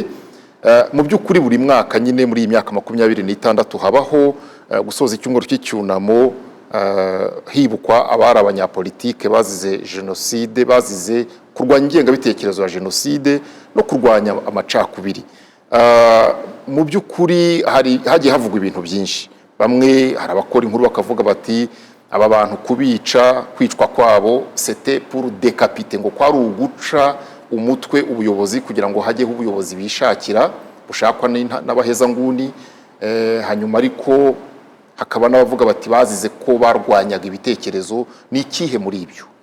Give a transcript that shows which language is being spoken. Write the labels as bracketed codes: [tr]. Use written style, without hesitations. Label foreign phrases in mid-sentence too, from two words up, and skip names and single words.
[rw] Mu by'ukuri buri mwaka nyine muri iyi myaka 26 habaho gusoza icyumweru cy'icyunamo, hibukwa abari abanyapolitike bazize jenoside, bazize kurwanya ingengabitekerezo ya jenoside no kurwanya amacakubiri. Mu by'ukuri hagiye havugwa ibintu byinshi. Bamwe hari abakora inkuru bakavuga bati aba bantu kubica, kwicwa kwabo [fr] c'était pour décapiter, [rw] ngo kwari uguca umutwe ubuyobozi kugira ngo hajyeho ubuyobozi bishakira bushakwa n'abaheza nguni. Hanyuma ariko hakaba n'abavuga bati bazize ko barwanyaga ibitekerezo. Ni ikihe muri ibyo?